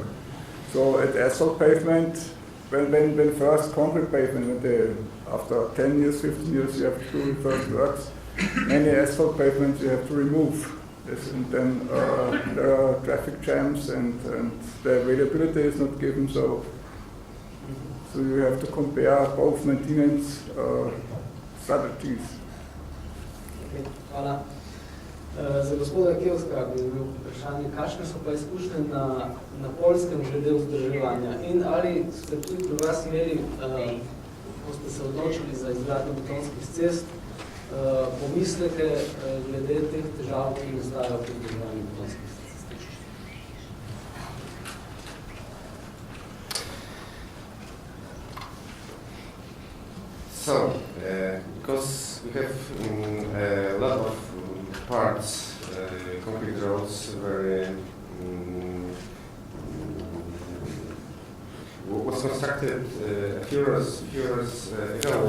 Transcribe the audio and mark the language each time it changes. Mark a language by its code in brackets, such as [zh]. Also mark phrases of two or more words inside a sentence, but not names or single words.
[en] So at asphalt pavement, when first concrete pavement, after 10 years, 15 years, you have to do the first works. Many asphalt pavements you have to remove. Yes, and then there are traffic jams, and the availability is not given. So you have to compare both maintenance strategies. [sl] Okay, hvala. Za gospoda Kevska bi bil vprašanje, kakšne so pa izkušnje na Poljskem glede vzdrževanja in ali ste tudi pri vas imeli, ko ste se odločili za izgradnjo betonskih cest, pomisleke glede teh težav, ki nastajajo pri vzdrževanju betonskih cest? [en] So, because we have a lot of parts, concrete roads, was constructed a few years ago.